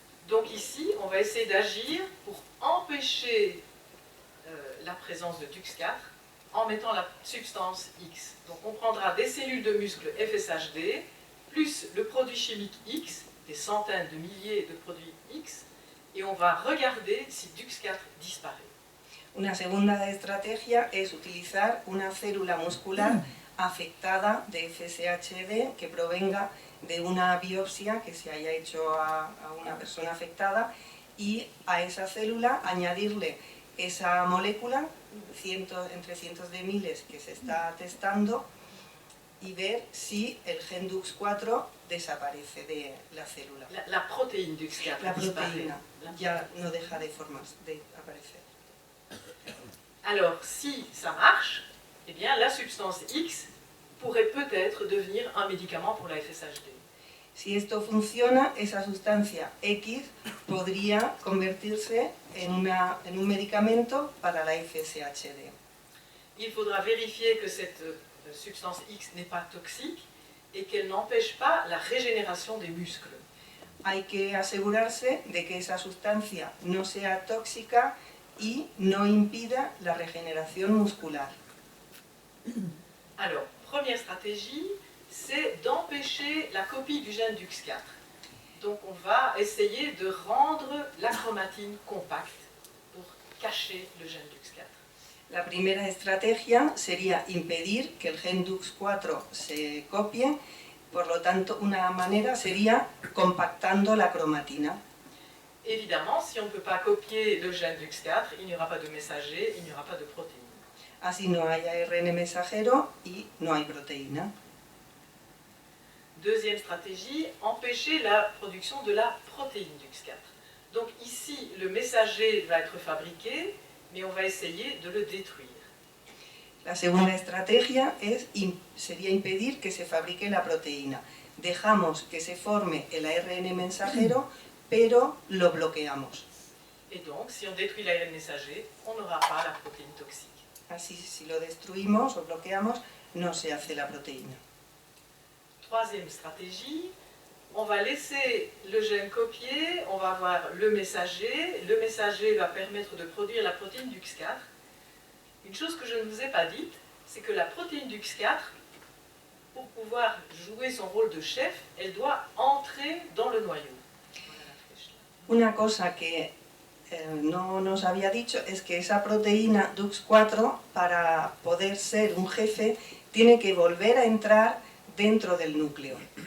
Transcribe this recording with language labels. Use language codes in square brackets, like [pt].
[fr] Donc ici, on va essayer d'agir pour empêcher la présence de DUX4 en mettant la substance X. Donc on prendra des cellules de muscles FSHD, plus le produit chimique X, des centaines de milliers de produits X, et on va regarder si DUX4 disparaît. [es] Una segunda estrategia es utilizar una célula muscular afectada de FSHD que provenga de una biopsia que se haya hecho a una persona afectada y a esa célula añadirle esa molécula, entre cientos de miles que se está testando, y ver si el gen DUX4 desaparece de la célula. [fr] La protéine DUX4 [es] La [fr] disparaît. [es] proteína ya no deja de aparecer. [fr] Alors, si ça marche, eh bien, la substance X pourrait peut-être devenir un médicament pour la FSHD. [es] Si esto funciona, esa sustancia X podría convertirse en un medicamento para la FSHD. [fr] Il faudra vérifier que cette substance X n'est pas toxique et qu'elle n'empêche pas la régénération des muscles. [es] Hay que asegurarse de que esa sustancia no sea tóxica y no impida la regeneración muscular. [fr] Alors, première stratégie, c'est d'empêcher la copie du gène DUX4. Donc on va essayer de rendre la chromatine compacte pour cacher le gène DUX4. [es] La primera estrategia sería impedir que el gen DUX4 se copie, por lo tanto una manera sería compactando la cromatina. [fr] Évidemment, si on ne peut pas copier le gène DUX4, il n'y aura pas de messager, il n'y aura pas de protéine. [es] Así no hay ARN mensajero y no hay proteína. [fr] Deuxième stratégie, empêcher la production de la protéine DUX4. Donc ici, le messager va être fabriqué, mais on va essayer de le détruire. [es] La segunda estrategia sería impedir que se fabrique la proteína. Dejamos que se forme el ARN mensajero, pero lo bloqueamos. [fr] Et donc, si on détruit l'ARN messager, on n'aura pas la protéine toxique. [es] Así, si lo destruimos o bloqueamos, no se hace la proteína. [fr] Troisième stratégie, on va laisser le gène copier, on va avoir le messager va permettre de produire la protéine DUX4. Une chose que je ne vous ai pas dite, c'est que la protéine DUX4, pour pouvoir jouer son rôle de chef, elle doit entrer dans le noyau. [es] Una cosa que no nos había dicho es que esa proteína DUX4, para poder ser un jefe, tiene que volver a entrar dentro del núcleo.